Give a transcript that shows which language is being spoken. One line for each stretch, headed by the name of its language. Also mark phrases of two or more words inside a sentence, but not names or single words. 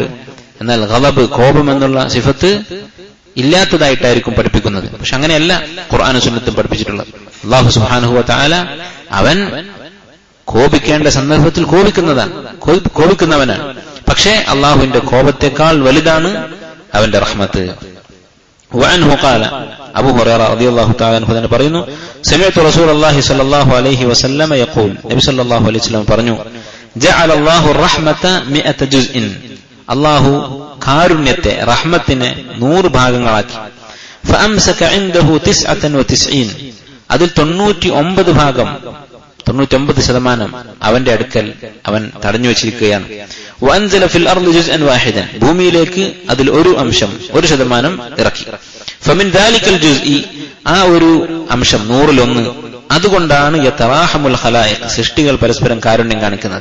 Malayalam: എന്നാൽ ഗളബ്, കോപം എന്നുള്ള സിഫത്ത് ഇല്ലാത്തതായിട്ടായിരിക്കും പഠിപ്പിക്കുന്നത്. പക്ഷെ അങ്ങനെയല്ല ഖുർആനും സുന്നത്തും പഠിപ്പിച്ചിട്ടുള്ളത്. അല്ലാഹു സുബ്ഹാനഹു വ തആല അവൻ കോപിക്കേണ്ട സന്ദർഭത്തിൽ കോപിക്കുന്നവനാണ്. പക്ഷേ അള്ളാഹുവിന്റെ കോപത്തെക്കാൾ വലുതാണ് അവന്റെ റഹ്മത്ത്.
Arabic: وعنه قال أبو هريرة رضي الله تعالى عنه
Malayalam: തന്നെ പറയുന്നു
Arabic: سمعت رسول الله صلى الله عليه وسلم يقول النبي صلى الله عليه وسلم പറഞ്ഞു جعل الله الرحمة 100 جزء
Malayalam: അല്ലാഹു കാരുണ്യത്തെ, റഹ്മത്തിനെ 100 ഭാഗങ്ങളാക്കി.
Arabic: فأمسك عنده
Malayalam: 99 അതിൽ 99 ഭാഗം, 99% അവന്റെ അടുക്കൽ അവൻ തടഞ്ഞു വെച്ചിരിക്കുകയാണ്.
Arabic: وأنزل في الأرض جزءا واحدا
Malayalam: ഭൂമിയിലേക്ക് അതിൽ ഒരു അംശം, 1% ഇറക്കി.
Arabic: فمن ذلك الجزء
Malayalam: ആ ഒരു അംശം 100-1 അതുകൊണ്ടാണ്
Arabic: يتراحم الخلائق
Malayalam: സൃഷ്ടികൾ പരസ്പരം കാരുണ്യം കാണിക്കുന്നത്.